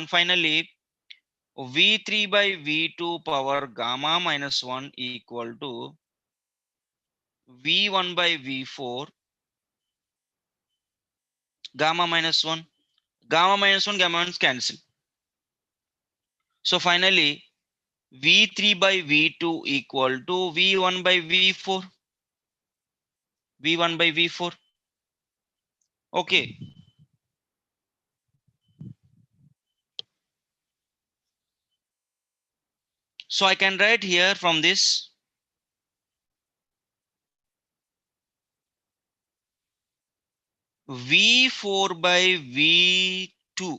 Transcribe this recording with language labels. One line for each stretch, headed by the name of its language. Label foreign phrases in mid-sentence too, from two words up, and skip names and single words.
English: Finally, V3 by V2 power gamma minus 1 equal to V1 by V4 gamma minus 1. Gamma minus 1, gamma minus cancel. So finally, V3 by V2 equal to V1 by V4. V1 by V4. Okay. So I can write here from this V4 by V2.